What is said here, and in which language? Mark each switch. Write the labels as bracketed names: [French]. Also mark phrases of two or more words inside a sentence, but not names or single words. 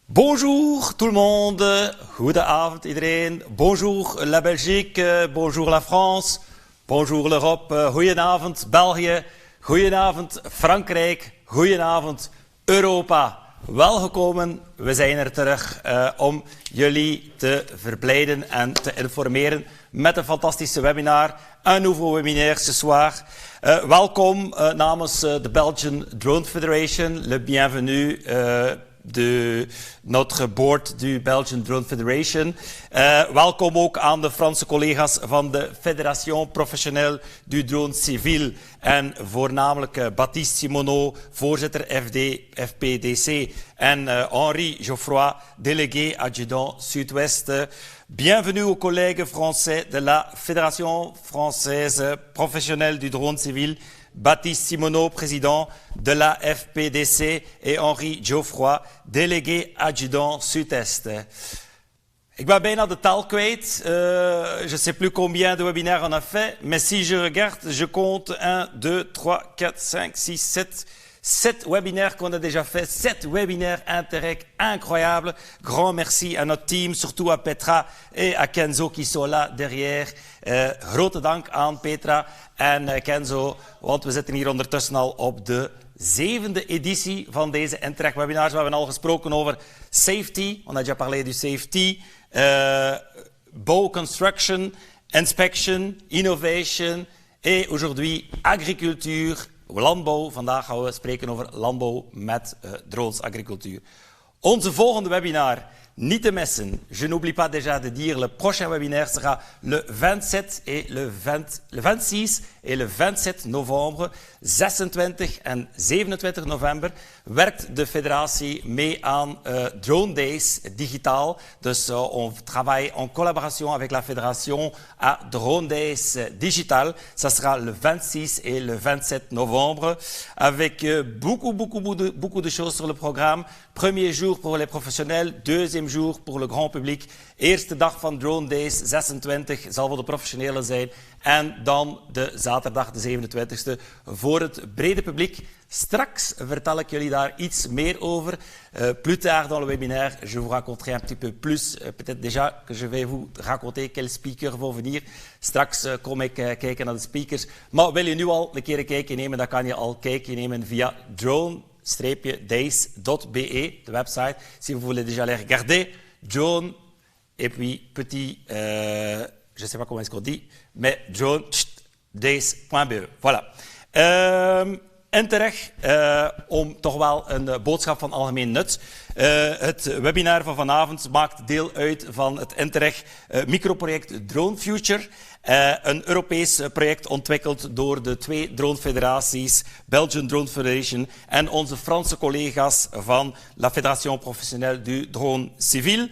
[French] Bonjour tout le monde, [Dutch] goedenavond iedereen, [French] bonjour la Belgique, bonjour la France, bonjour l'Europe, [Dutch] goedenavond België, goedenavond Frankrijk, goedenavond Europa. Welgekomen, we zijn er terug om jullie te verblijden en te informeren met een fantastische webinar. [French] Un nouveau webinaire ce soir. [Dutch] Welkom namens de Belgian Drone Federation, [French] le bienvenue de notre board du Belgian Drone Federation. [Dutch] Welkom ook aan de Franse collega's van de Fédération Professionnelle du Drone Civil en voornamelijk Baptiste Simoneau, voorzitter FPDC en Henri Geoffroy, [French] délégué adjudant Sud-Ouest. Bienvenue aux collègues français de la Fédération Française Professionnelle du Drone Civil, Baptiste Simoneau, président de la FPDC, et Henri Geoffroy, délégué adjudant Sud-Est. [Dutch] Ik ben bijna de tel kwijt. [French] Je ne sais plus combien de webinaires on a fait, mais si je regarde, je compte 1, 2, 3, 4, 5, 6, 7... 7 webinaires qu'on a déjà fait, 7 webinaires Interreg incroyables. Grand merci à notre team, surtout à Petra et à Kenzo qui sont là derrière. [Dutch] Grote dank aan Petra en Kenzo, want we zitten hier ondertussen al op de 7e editie van deze Interreg webinars. We hebben al gesproken over safety, [French] on a déjà parlé du safety, [English] bow construction, [French] inspection, innovation et aujourd'hui agriculture. [Dutch] Landbouw. Vandaag gaan we spreken over landbouw met drones, agricultuur. Onze volgende webinar, niet te missen. [French] Je n'oublie pas déjà de dire, le prochain webinaire sera le 26 et le 26 et le 27 novembre. [Dutch] 26 en 27 november werkt de federatie mee aan Drone Days digitaal. [French] Dus on travaille en collaboration avec la fédération à Drone Days digital. Ça sera le 26 et le 27 novembre avec beaucoup de choses sur le programme. Premier jour pour les professionnels, deuxième jour pour le grand public. [Dutch] Eerste dag van Drone Days, 26, zal voor de professionelen zijn. En dan de zaterdag, de 27e, voor het brede publiek. Straks vertel ik jullie daar iets meer over. [French] Plus tard dans le webinaire, je vous raconterai un petit peu plus. Peut-être déjà que je vais vous raconter quels speakers vont venir. [Dutch] Straks kom ik kijken naar de speakers. Maar wil je nu al een keer een kijkje nemen, dan kan je al een kijkje nemen via drone-days.be, de website. [French] Si vous voulez déjà les regarder, drone, et puis petit, je ne sais pas comment est-ce qu'on dit, mais drone-days.be. Voilà. [Dutch] Interreg, om toch wel een boodschap van algemeen nut. Het webinar van vanavond maakt deel uit van het Interreg microproject Drone Future. Een Europees project ontwikkeld door de 2 dronefederaties, Belgian Drone Federation en onze Franse collega's van la Fédération Professionnelle du Drone Civil.